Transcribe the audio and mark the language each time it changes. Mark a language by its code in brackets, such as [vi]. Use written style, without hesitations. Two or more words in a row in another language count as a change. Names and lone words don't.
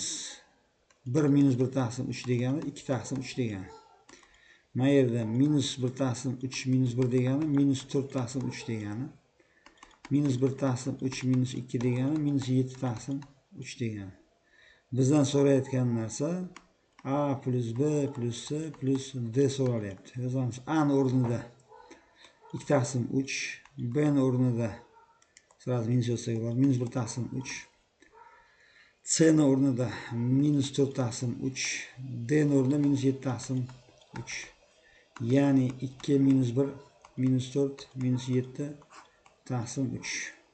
[uz] 1 minus 1 taqsim 3 degani 2 taqsim 3 degani. Mana yerda minus 1 taqsim 3 minus 1 degani minus 4 taqsim 3 degani. Minus 1 taqsim 3 minus 2 degani minus 7 taqsim 3 degani. Bizdan so'rayotgan narsa a plus b plus c plus d so'ralyapti. Yozamiz. A ni o'rnida 2 taqsim 3, b ni o'rnida sразу minus yozsak bo'ladi. Minus 1 taqsim 3. C ni o'rnida minus 4 taqsim 3. D ni o'rnida minus 7 taqsim 3. Ya'ni 2 minus 1 minus 4 minus 7 taqsim 3.